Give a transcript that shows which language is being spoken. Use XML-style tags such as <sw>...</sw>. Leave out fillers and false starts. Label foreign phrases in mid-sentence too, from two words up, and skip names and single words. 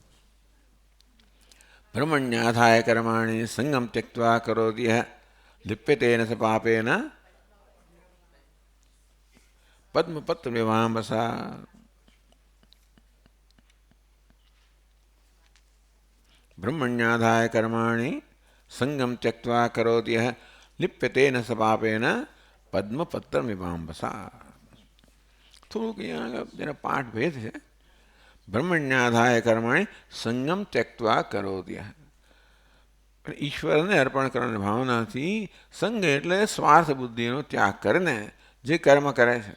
<sa>બ્રહ્મણ્યાધાય કર્માણિ સંગમ ત્યક્ત્વા કરોતિ યઃ લિપ્યતેન સ પાપેન પદ્મપત્ર વિવાંબસા. ब्रह्मण्याधाय कर्माणि संगम त्यक्त्वा करोति यः लिप्यते न स पापेन पद्मपत्रमिवाम्बसा.</sa> <gu>થોડુંક અહીંયા જરા પાઠ ભેદ છે.</gu> <sa>બ્રહ્મણ્યાધાય કર્માણી સંગમ ત્યક્ત્વા કરોતિ.</sa> <gu>ઈશ્વરને અર્પણ કરવાની ભાવનાથી સંગ એટલે સ્વાર્થ બુદ્ધિનો ત્યાગ કરીને જે કર્મ કરે છે.</gu>